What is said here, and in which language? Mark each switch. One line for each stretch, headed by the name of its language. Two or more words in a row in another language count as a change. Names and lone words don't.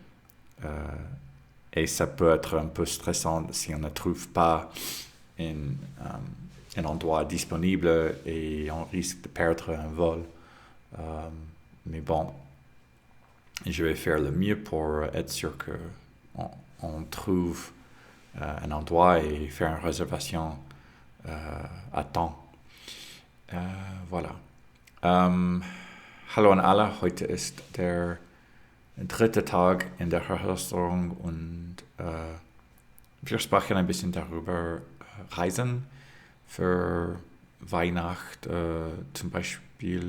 French: Et ça peut être un peu stressant si on ne trouve pas un endroit disponible et on risque de perdre un vol. Mais bon, je vais faire le mieux pour être sûr qu'on trouve un endroit et faire une réservation à temps. Voilà.
German: Hallo an alle, heute ist der dritte Tag in der Herausforderung und wir sprechen ein bisschen darüber Reisen für Weihnacht zum Beispiel.